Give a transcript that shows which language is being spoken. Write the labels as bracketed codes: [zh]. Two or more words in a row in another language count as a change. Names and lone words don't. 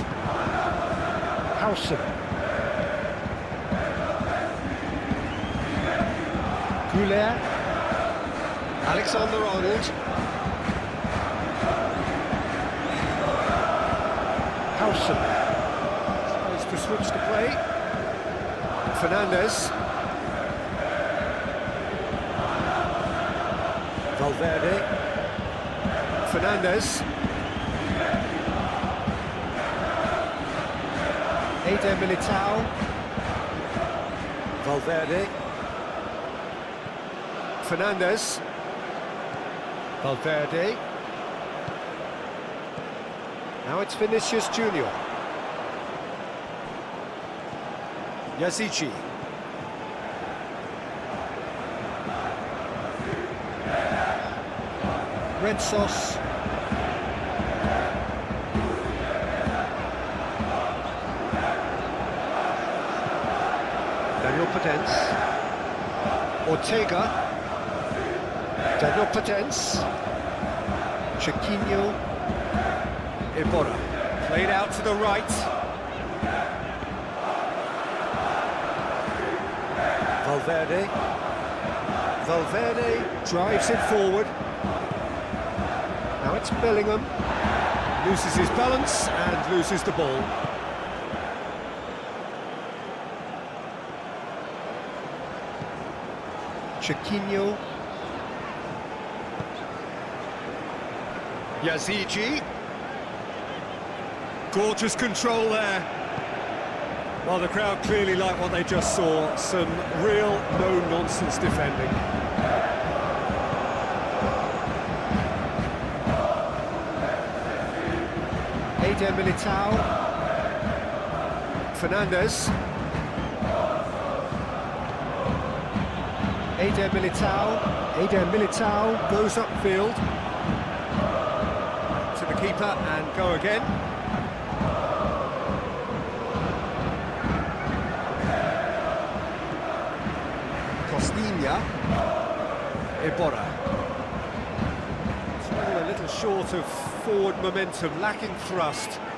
[en] Howson. Goulet. Alexander-Arnold. Howson. Supposed to switch the play. Fernandez. Valverde. Fernandez. Eder Militao. Valverde. Fernandez. Valverde. Now it's Vinicius Junior. Yazici. Red Sauce. Daniel Potence. Ortega. Daniel Potence. Chiquinho. Iborra. Played out to the right. Valverde. Valverde drives it forward. Now it's Bellingham. Loses his balance and loses the ball. Chiquinho. Yazici. Gorgeous control there. Well, the crowd clearly like what they just saw. Some real no-nonsense defending. Eder Militao. Fernandez. Eder Militao. Eder Militao goes upfield. To the keeper and go again. Costinha. Iborra. Still a little short of forward momentum, lacking thrust.